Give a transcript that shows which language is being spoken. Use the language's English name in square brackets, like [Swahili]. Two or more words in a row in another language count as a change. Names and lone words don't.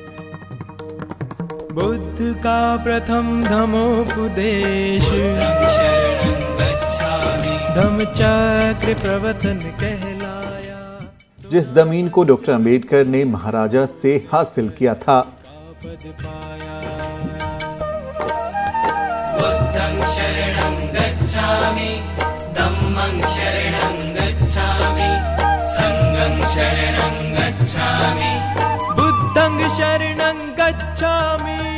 [Hindi] बुद्ध का प्रथम धम्मोपदेश धम्मचक्र प्रवर्तन कहलाया। जिस जमीन को डॉक्टर अम्बेडकर ने महाराजा से हासिल किया था। [Pali] बुद्धं शरणं गच्छामि, धम्मं शरणं गच्छामि, संघं शरणं गच्छामि, बुद्धं शरणं गच्छामि।